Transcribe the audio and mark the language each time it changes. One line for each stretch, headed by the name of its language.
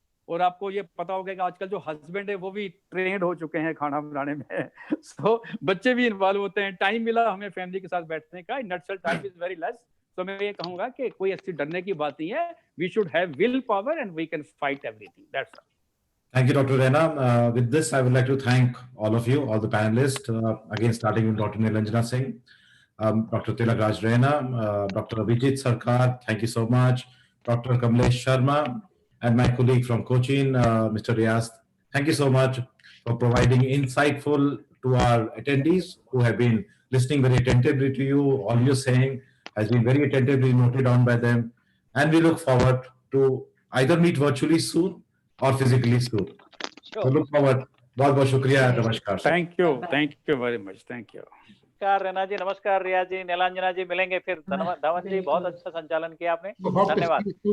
Hindi: और आपको ये पता होगा कि आजकल जो हस्बैंड है वो भी ट्रेंड हो चुके हैं खाना बनाने में सो बच्चे भी इन्वॉल्व होते हैं। टाइम मिला हमें फैमिली के साथ बैठने का,
English: In nutshell time is very less.
Hindi: तो मैं ये कहूंगा कि कोई ऐसी डरने की बात नहीं है।
English: We should have will power and we can fight everything. That's all. Thank you, Dr. Rena. With this, I would like to thank all of you, all the panelists, again starting with Dr. Nilanjana Singh, Dr. Tilakraj Rena, Dr. Abhijit Sarkar, thank you so much, Dr. Kamlesh Sharma, and my colleague from Cochin, Mr. Riaz. Thank you so much for providing insightful to our attendees who have been listening very attentively to you. All you're saying has been very attentively noted on by them, and we look forward to either meet virtually soon or physically soon. So look forward.
Hindi: बहुत बहुत शुक्रिया, नमस्कार।
English: Thank you very much, thank you.
Hindi: नमस्कार रेना जी, नमस्कार रियाज जी, नीलांजना जी, मिलेंगे फिर। धवन जी, बहुत अच्छा संचालन किया आपने, धन्यवाद।